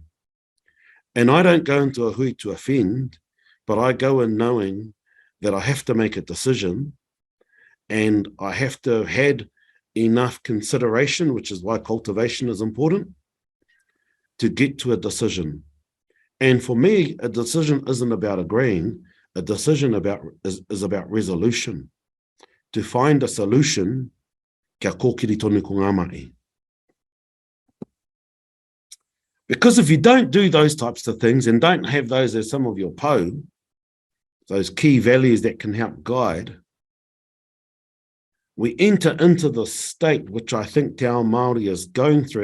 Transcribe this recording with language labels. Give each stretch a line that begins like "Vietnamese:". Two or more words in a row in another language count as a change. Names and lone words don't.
English: And I don't go into a hui to offend, but I go in knowing that I have to make a decision, and I have to have had enough consideration, which is why cultivation is important, to get to a decision. And for me, a decision isn't about agreeing. A decision is about resolution. To find a solution,
Māori: kia kōkiri tonu ko ngā mai.
English: Because if you don't do those types of things and don't have those as some of your po, those key values that can help guide, we enter into the state which I think
Māori: Te Ao Māori
English: is going through.